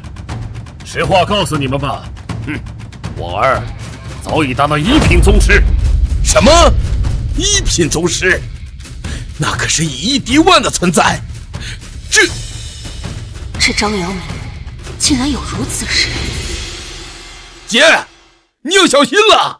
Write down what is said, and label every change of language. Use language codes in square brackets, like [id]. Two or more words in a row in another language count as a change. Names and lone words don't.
[zh] 實話告訴你們吧，我兒早已達到1品宗師。什麼？1品宗師？那可是以1敵1的存在。這張陽明竟然有如此實力！姐，你要小心了！